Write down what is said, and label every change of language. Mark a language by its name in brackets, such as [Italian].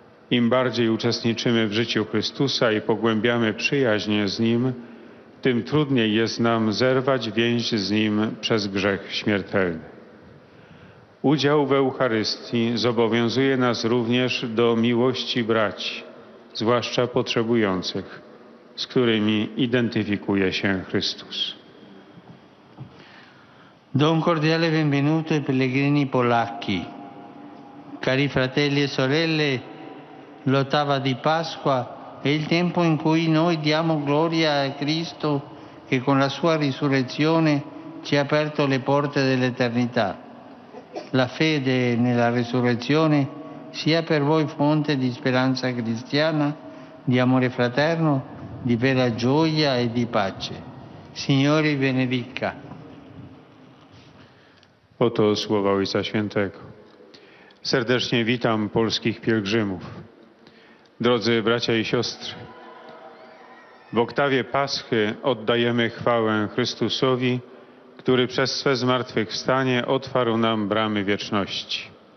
[Polish] Im bardziej uczestniczymy w życiu Chrystusa i pogłębiamy przyjaźń z Nim, tym trudniej jest nam zerwać więź z Nim przez grzech śmiertelny. Udział w Eucharystii zobowiązuje nas również do miłości braci, zwłaszcza potrzebujących, z którymi identyfikuje się Chrystus. [Italian] Do un cordiale benvenuto ai pellegrini polacchi. Cari fratelli e sorelle, l'ottava di Pasqua è il tempo in cui noi diamo gloria a Cristo che con la sua risurrezione ci ha aperto le porte dell'eternità. La fede nella risurrezione sia per voi fonte di speranza cristiana, di amore fraterno, di vera gioia e di pace. Signore vi benedica. [Polish] Oto słowa Ojca Świętego. Serdecznie witam polskich pielgrzymów. Drodzy bracia i siostry, w oktawie Paschy oddajemy chwałę Chrystusowi, który przez swe zmartwychwstanie otwarł nam bramy wieczności.